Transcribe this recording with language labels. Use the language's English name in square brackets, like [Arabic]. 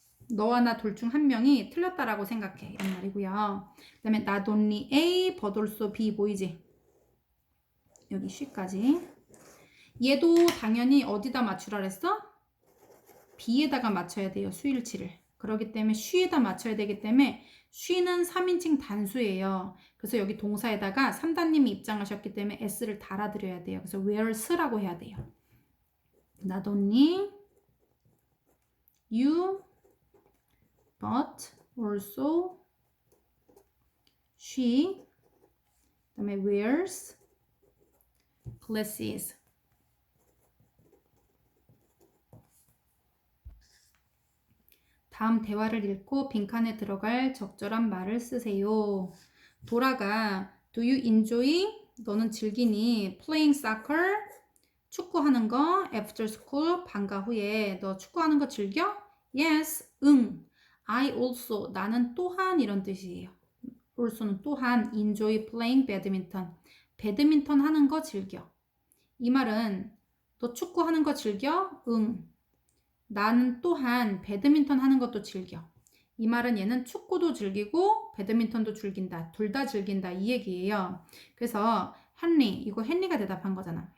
[Korean] 너와 나 둘 중 한 명이 틀렸다라고 생각해. 이런 말이고요. 그 다음에 [English] not only A but also B [Korean] 보이지? 여기 she까지. 얘도 당연히 어디다 맞추라 그랬어? B에다가 맞춰야 돼요. 수일치를. 그렇기 때문에 she에다 맞춰야 되기 때문에 she는 3인칭 단수예요. 그래서 여기 동사에다가 3단님이 입장하셨기 때문에 S를 달아드려야 돼요. 그래서 wears라고 해야 돼요. [English] Not only you but also she 그 다음에 wears glasses. [Korean] 다음 대화를 읽고 빈칸에 들어갈 적절한 말을 쓰세요. [English] 도라가 Do you enjoy? [Korean] 너는 즐기니? [English] Playing soccer? [Korean] 축구하는 거 [English] after school [Korean] 방과 후에 너 축구하는 거 즐겨? [English] Yes, [Korean] 응. [English] I also [Korean] 나는 또한 이런 뜻이에요. [English] also는 [Korean] 또한 [English] enjoy playing badminton. [Korean] 배드민턴 하는 거 즐겨. 이 말은 너 축구 하는 거 즐겨? 응. 나는 또한 배드민턴 하는 것도 즐겨. 이 말은 얘는 축구도 즐기고 배드민턴도 즐긴다. 둘 다 즐긴다. 이 얘기예요. 그래서 헨리, 이거 헨리가 대답한 거잖아.